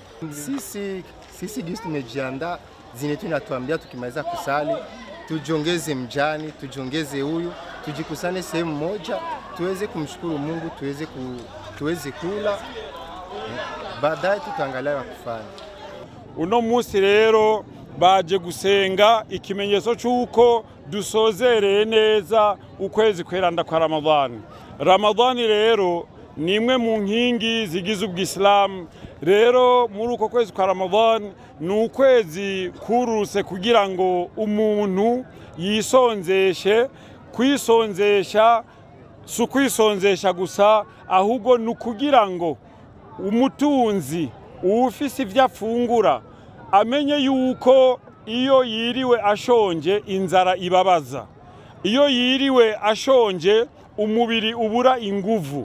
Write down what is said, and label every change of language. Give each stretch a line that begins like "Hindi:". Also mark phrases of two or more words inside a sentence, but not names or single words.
Swahili: Sisi gisi tumejiandaa, dini yetu inatuambia tukimaliza kusali tujiongeze mjani, tujiongeze huyu, tujikusane sehemu moja, tuweze kumshukuru Mungu, tuweze kula, baadaye tutaangalia ya kufanya.
Rundi: Uno munsi rero baje gusenga ikimenyetso cyuko dusozereye neza ukwezi kweranda kwa Ramadhani. Ramadhani rero ni imwe mu nkingi zigize ubwisilamu. Rero muri uko kwezi kwa Ramadhani ni ukwezi kururuse kugira ngo umuntu yisonzeshe. Kwisonzesha si ukwisonzesha gusa, ahubwo ni ukugira ngo umutunzi ufise ivyo afungura amenye yuko iyo yiriwe ashonje inzara ibabaza, iyo yiriwe ashonje umubiri ubura inguvu.